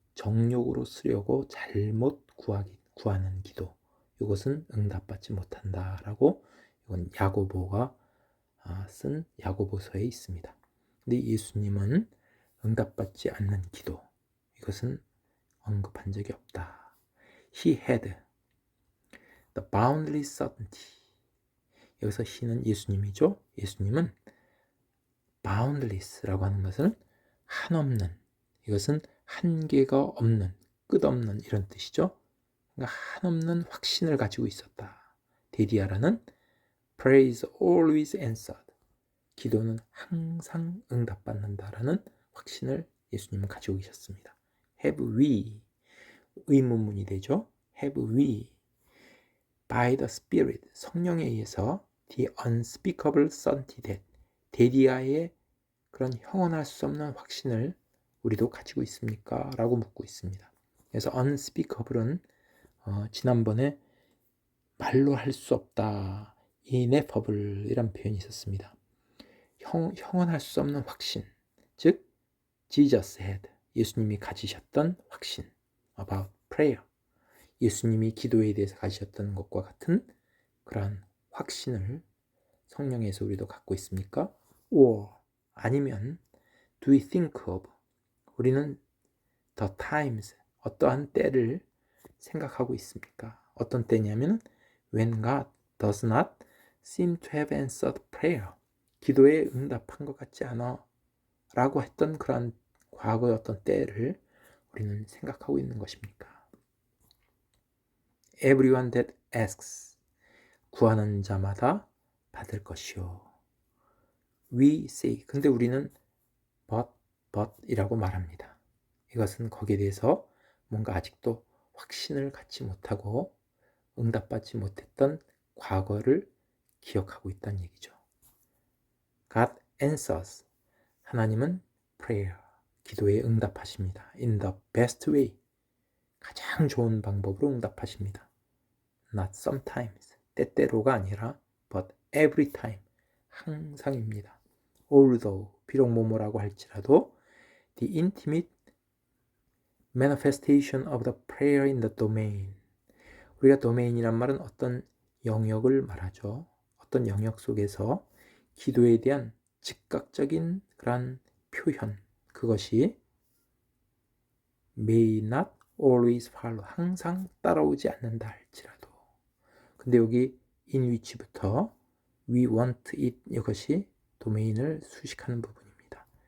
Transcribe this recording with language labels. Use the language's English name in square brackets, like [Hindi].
[Korean] 정욕으로 쓰려고 잘못 구하는 기도, 이것은 응답받지 못한다라고 이건 야고보가 쓴 야고보서에 있습니다. 근데 예수님은 응답받지 않는 기도, 이것은 언급한 적이 없다. [English] He had the boundless certainty. [Korean] 여기서 he는 예수님이죠. 예수님은 boundless라고 하는 것은 한없는, 이것은 한계가 없는, 끝없는 이런 뜻이죠. 그러니까 한없는 확신을 가지고 있었다. [English] 데디아라는 praise always answered. [Korean] 기도는 항상 응답받는다라는 확신을 예수님은 가지고 계셨습니다. [English] Have we, [Korean] 의문문이 되죠. [English] Have we by the Spirit, [Korean] 성령에 의해서 [English] the unspeakable certainty that, [Korean] 데디아의 그런 형언할 수 없는 확신을 우리도 가지고 있습니까? 라고 묻고 있습니다. 그래서 unspeakable은 지난번에 말로 할 수 없다, ineffable 이란 표현이 있었습니다. 형언할 수 없는 확신, 즉 [English] Jesus had, [Korean] 예수님이 가지셨던 확신, [English] about prayer, [Korean] 예수님이 기도에 대해서 가지셨던 것과 같은 그러한 확신을 성령에서 우리도 갖고 있습니까? [English] or [Korean] 아니면 [English] do we think of, [Korean] 우리는 [English] the times, [Korean] 어떠한 때를 생각하고 있습니까? 어떤 때냐면 [English] when God does not seem to have answered prayer, [Korean] 기도에 응답한 것 같지 않아 라고 했던 그런 과거의 어떤 때를 우리는 생각하고 있는 것입니까? [English] Everyone that asks, [Korean] 구하는 자마다 받을 것이요. [English] We say, [Korean] 근데 우리는 but 이라고 말합니다. 이것은 거기에 대해서 뭔가 아직도 확신을 갖지 못하고 응답받지 못했던 과거를 기억하고 있다는 얘기죠. [English] God answers, [Korean] 하나님은 prayer, 기도에 응답하십니다. [English] In the best way, [Korean] 가장 좋은 방법으로 응답하십니다. [English] Not sometimes, [Korean] 때때로가 아니라 [English] but every time, [Korean] 항상입니다. [English] Although, [Korean] 비록 뭐뭐라고 할지라도 [English] the intimate manifestation of the prayer in the domain, [Korean] 우리가 도메인이란 말은 어떤 영역을 말하죠. 어떤 영역 속에서 기도에 대한 즉각적인 그런 표현, 그것이 [English] may not always follow, [Korean] 항상 따라오지 않는다 할지라도. 근데 여기 in which부터 [English] we want it, [Korean] 이것이 도메인을 수식하는 부분입니다.